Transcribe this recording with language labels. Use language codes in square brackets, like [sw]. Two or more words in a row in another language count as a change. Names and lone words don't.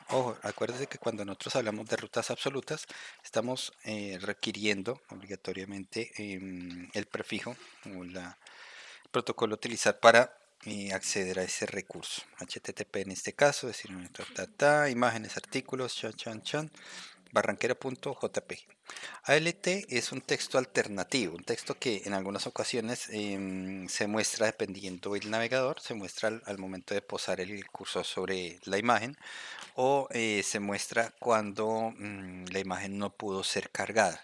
[es] Ojo, acuérdense que cuando nosotros hablamos de rutas absolutas, estamos requiriendo obligatoriamente el prefijo o el protocolo a utilizar para acceder a ese recurso. HTTP en este caso, decir, imágenes, artículos, chan, chan, chan, barranquera.jpg. ALT es un texto alternativo, un texto que en algunas ocasiones se muestra dependiendo del navegador, se muestra al momento de posar el cursor sobre la imagen o se muestra cuando la imagen no pudo ser cargada.